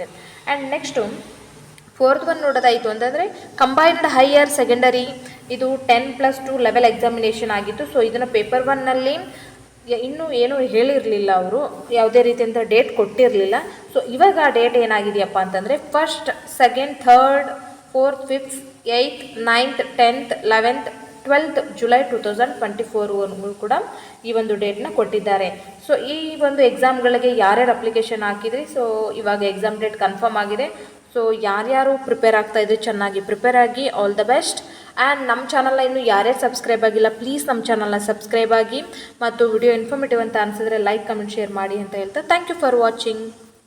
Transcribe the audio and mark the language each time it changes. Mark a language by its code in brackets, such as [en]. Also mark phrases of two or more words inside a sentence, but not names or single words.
[en] and next fourth one [kn] ನೋಡೋದಾಯಿತು ಅಂತಂದರೆ, [en] combined higher secondary [kn] ಇದು 10+2 [en] level examination [kn] ಆಗಿತ್ತು. ಸೊ ಇದನ್ನು ಪೇಪರ್ 1ನಲ್ಲಿ ಇನ್ನೂ ಏನೂ ಹೇಳಿರಲಿಲ್ಲ, ಅವರು ಯಾವುದೇ ರೀತಿಯಂಥ ಡೇಟ್ ಕೊಟ್ಟಿರಲಿಲ್ಲ. ಸೊ ಇವಾಗ ಆ ಡೇಟ್ ಏನಾಗಿದೆಯಪ್ಪ ಅಂತಂದರೆ 1st, 2nd, 3rd, 4th, 5th, 8th, 9th, 10th, 11th, 12th ಜುಲೈ 2024 ಕೂಡ ಈ ಒಂದು ಡೇಟ್ನ ಕೊಟ್ಟಿದ್ದಾರೆ. ಸೊ ಈ ಒಂದು ಎಕ್ಸಾಮ್ಗಳಿಗೆ ಯಾರ್ಯಾರು ಅಪ್ಲಿಕೇಶನ್ ಹಾಕಿದ್ರಿ, ಸೊ ಇವಾಗ [en] exam date confirm [kn] ಆಗಿದೆ. ಸೊ ಯಾರ್ಯಾರು ಪ್ರಿಪೇರ್ ಆಗ್ತಾಯಿದ್ರೆ ಚೆನ್ನಾಗಿ ಪ್ರಿಪೇರ್ ಆಗಿ, [en] all the best. [kn] ಆ್ಯಂಡ್ ನಮ್ಮ ಚಾನಲ್ನ ಇನ್ನೂ ಯಾರ್ಯಾರು ಸಬ್ಸ್ಕ್ರೈಬ್ ಆಗಿಲ್ಲ, ಪ್ಲೀಸ್ ನಮ್ಮ ಚಾನಲ್ನ ಸಬ್ಸ್ಕ್ರೈಬ್ ಆಗಿ, ಮತ್ತು ವಿಡಿಯೋ ಇನ್ಫಾರ್ಮೇಟಿವ್ ಅಂತ ಅನಿಸಿದ್ರೆ [en] like, comment, share [kn] ಮಾಡಿ ಅಂತ ಹೇಳ್ತಾ [en] thank you for watching.